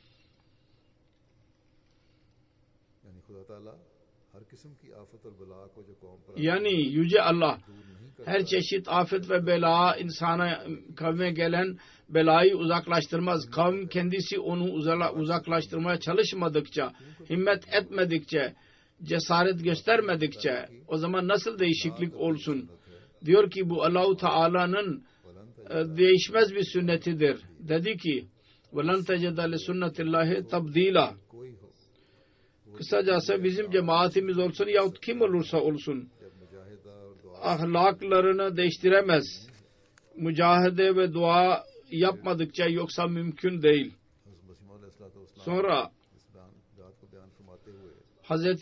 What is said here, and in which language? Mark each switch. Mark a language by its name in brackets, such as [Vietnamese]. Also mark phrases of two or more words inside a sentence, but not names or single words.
[Turkish] Yani Yüce Allah her çeşit afet ve bela insana, kavme gelen belayı uzaklaştırmaz. Kavm kendisi onu uzaklaştırmaya çalışmadıkça, himmet etmedikçe, cesaret göstermedikçe o zaman nasıl değişiklik olsun? Diyor ki bu Allah-u Teala'nın değişmez bir sünnetidir. Dedi ki [Arabic] وَلَنْ تَجَدَ لِسُنَّةِ اللّٰهِ تَبْد۪يلًا. [Turkish] Kısacası bizim cemaatimiz olsun yahut kim olursa olsun ahlaklarını değiştiremez. Mücahede ve dua yapmadıkça yoksa mümkün değil. Sonra Hz.